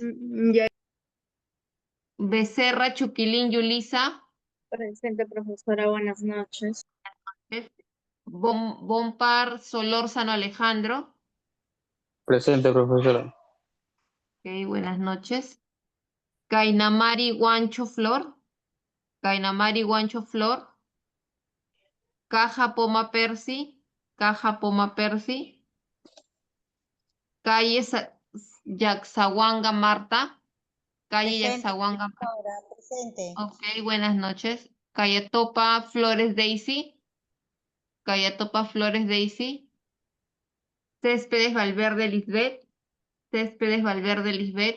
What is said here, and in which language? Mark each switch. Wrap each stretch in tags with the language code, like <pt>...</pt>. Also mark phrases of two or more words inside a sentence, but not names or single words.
<es>Ya. Becerra Chuquilín Yulisa. Presente, profesora, buenas noches. Bompar Solórzano Alejandro. Presente, profesora. Ok, buenas noches. Kainamari Guancho Flor. Kainamari Guancho Flor. Caja Poma Percy. Caja Poma Percy. Calle Yaxahuanga Marta. Calle Presente, Yaxahuanga. profesora, presente. Ok, buenas noches. Calle Topa Flores Daisy. Calle Topa Flores Daisy. Céspedes Valverde Lisbeth. Céspedes Valverde Lisbeth.</es>